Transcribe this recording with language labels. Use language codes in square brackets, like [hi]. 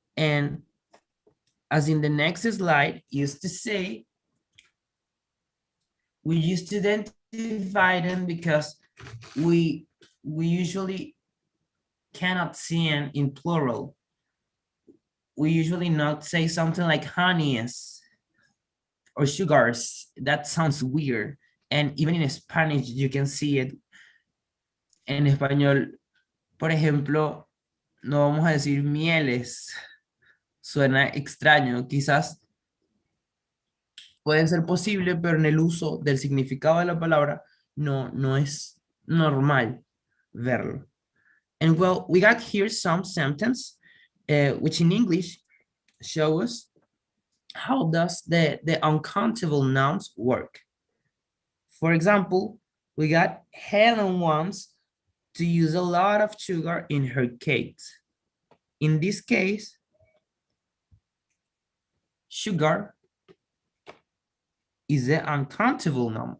[en] And as in the next slide used to say, we used to identify them because we usually cannot see them in plural. We usually not say something like honeys or sugars. That sounds weird. And even in Spanish, you can see it. [es] En español, por ejemplo, no vamos a decir mieles. Suena extraño. Quizás puede ser posible, pero en el uso del significado de la palabra no es normal verlo. [en] And well, we got here some sentence, which in English show us how does the uncountable nouns work. For example, we got Helen wants to use a lot of sugar in her cakes. In this case, sugar is the uncountable noun.